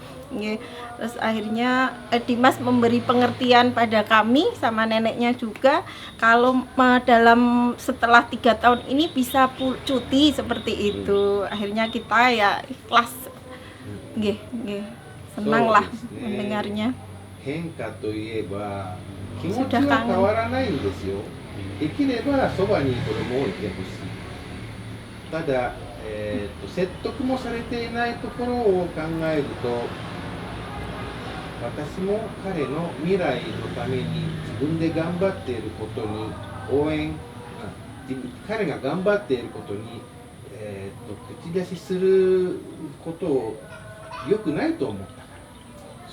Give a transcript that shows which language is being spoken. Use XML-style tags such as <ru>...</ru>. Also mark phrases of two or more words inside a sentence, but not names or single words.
<id>Terus akhirnya Dimas memberi pengertian pada kami sama neneknya juga kalau dalam setelah 3 tahun ini bisa cuti seperti itu. Akhirnya kita ya ikhlas, senang lah mendengarnya.</id> <ja>変化といえば気持ちは変わらないんですよ。できればそばに子供をいてほしい。ただ、説得もされていないところを考えると、私も彼の未来のために自分で頑張っていることに彼が頑張っていることに、口出しすることを良くないと思ったから。</ja>